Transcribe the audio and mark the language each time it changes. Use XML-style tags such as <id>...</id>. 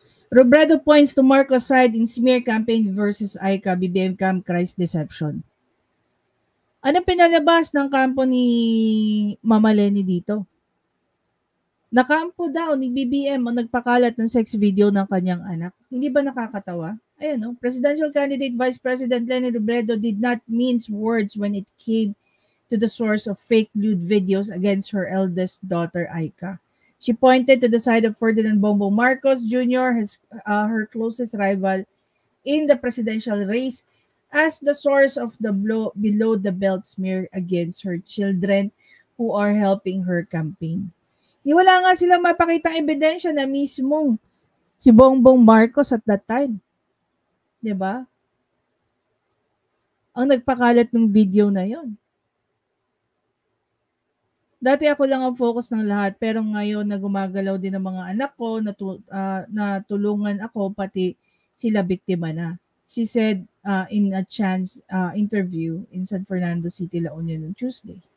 <en>Robredo points to Marcos side in smear campaign versus Aika, BBM Camp Christ Deception.</en> <tl>Anong pinalabas ng kampo ni Mama Lenny dito? Nakampo daw ni BBM ang nagpakalat ng sex video ng kanyang anak. Hindi ba nakakatawa?</tl> <en>Ayun, Presidential candidate Vice President Lenny Robredo did not mince words when it came to the source of fake lewd videos against her eldest daughter, Aika. She pointed to the side of Ferdinand Bongbong Marcos Jr., her closest rival in the presidential race, as the source of the below-the-belt smear against her children who are helping her campaign.</en> <tl>Wala nga silang mapakitang ebidensya na mismong si Bongbong Marcos</tl> <en>at that time.</en> <tl>Diba? Ang nagpakalat ng video na yon. Dati ako lang ang focus ng lahat, pero ngayon na gumagalaw din ang mga anak ko, na tulungan ako, pati sila biktima na.</tl> <en>She said in a chance interview in San Fernando City, La Union on Tuesday.</en>